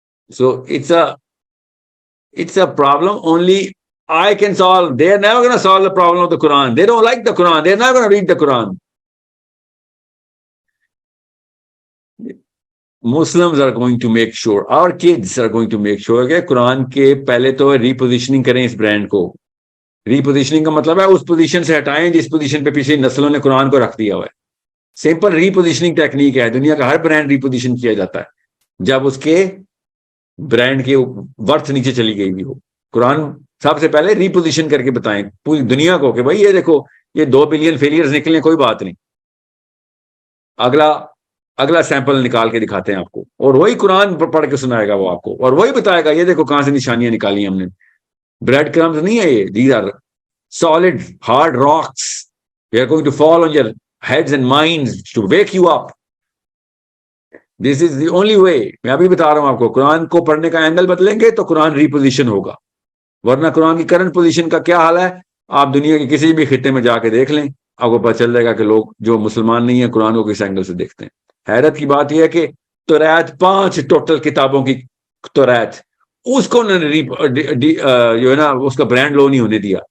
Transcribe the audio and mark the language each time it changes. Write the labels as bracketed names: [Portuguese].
[English] So it's a problem only I can solve. They're never going to solve the problem of the Quran. They don't like the Quran. They're not going to read the Quran. Muslims are going to make sure, our kids are going to make sure [Urdu] کہ قرآن کے پہلے تو ریپوزیشننگ کریں اس brand کو. ریپوزیشننگ کا مطلب ہے اس position سے ہٹائیں جس پوزیشن پہ پچھلی نسلوں نے قرآن کو رکھ دیا ہوا ہے. سمپل ریپوزیشننگ ٹیکنیک ہے. دنیا کا ہر برانڈ ریپوزیشن کیا جاتا ہے جب اس کے برانڈ کی ورتھ نیچے چلی گئی بھی ہو. قرآن سب سے پہلے ریپوزیشن کر کے بتائیں پوری دنیا کو کہ بھائی یہ دیکھو یہ 2 بلین فیلئرز نکلے, کوئی بات نہیں. اگلا سیمپل نکال کے دکھاتے ہیں آپ کو, اور وہی قرآن پڑھ کے سنائے گا وہ آپ کو, اور وہی بتائے گا یہ دیکھو کہاں سے نشانیاں نکالی ہم نے. [English] bread crumbs [Urdu] نہیں ہے یہ, [English] These are solid hard rocks. They are going to fall on your heads and minds to wake you up. This is the only way. [Urdu] میں ابھی بتا رہا ہوں آپ کو, قرآن کو پڑھنے کا اینگل بدلیں گے تو قرآن ریپوزیشن ہوگا, ورنہ قرآن کی کرنٹ پوزیشن کا کیا حال ہے آپ دنیا کے کسی بھی خطے میں جا کے دیکھ لیں, آپ کو پتہ چل جائے گا کہ لوگ جو مسلمان نہیں ہیں قرآن کو کس اینگل سے دیکھتے ہیں. حیرت کی بات یہ ہے کہ توریت 5 ٹوٹل کتابوں کی توریت, اس کو انہوں نے جو ہے نا اس کا برانڈ لو نہیں ہونے دیا.